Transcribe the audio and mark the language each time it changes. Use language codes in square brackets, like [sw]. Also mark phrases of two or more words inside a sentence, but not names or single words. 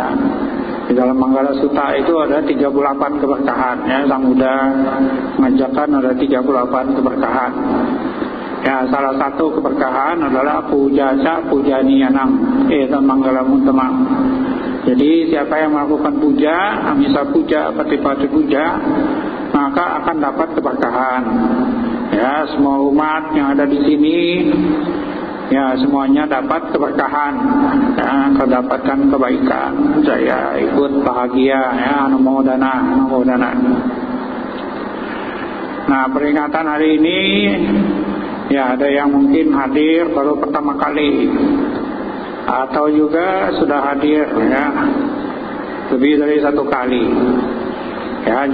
[id] Di dalam Manggala Sutta itu ada 38 keberkahan ya, Sang Buddha mengajarkan ada 38 keberkahan. Ya, salah satu keberkahan adalah [pi] pujaca pujaniyanam eta manggalam utama. [id] Jadi siapa yang melakukan puja, [pi] amisa puja, pati-pati puja, [id] maka akan dapat keberkahan. Ya, semua umat yang ada di sini ya semuanya dapat keberkahan ya, mendapatkan kebaikan. Saya ikut bahagia ya, anumodana. Nah, peringatan hari ini ya ada yang mungkin hadir baru pertama kali atau juga sudah hadir ya lebih dari satu kali ya.